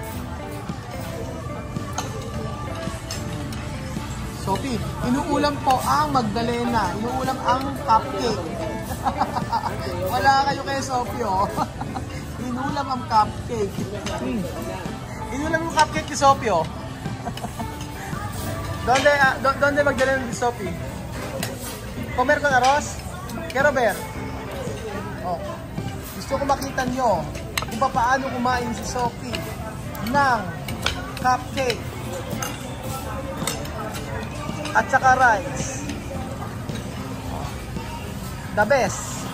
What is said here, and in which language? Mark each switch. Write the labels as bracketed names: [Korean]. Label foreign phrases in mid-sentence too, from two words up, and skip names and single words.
[Filipino] Sophie, inuulam po ang Magdalena. Inuulam ang cupcake. Wala kayo kay Sophie, oh. Inuulam ang cupcake. Inuulam ang cupcake ni Sophie, oh. [Spanish] Donde Magdalena ni Sophie? Comer con arroz? Quiero ver. [Filipino] Oh. Gusto ko makita nyo kung paano kumain si Sophie ng cupcake at saka rice. [English] The best.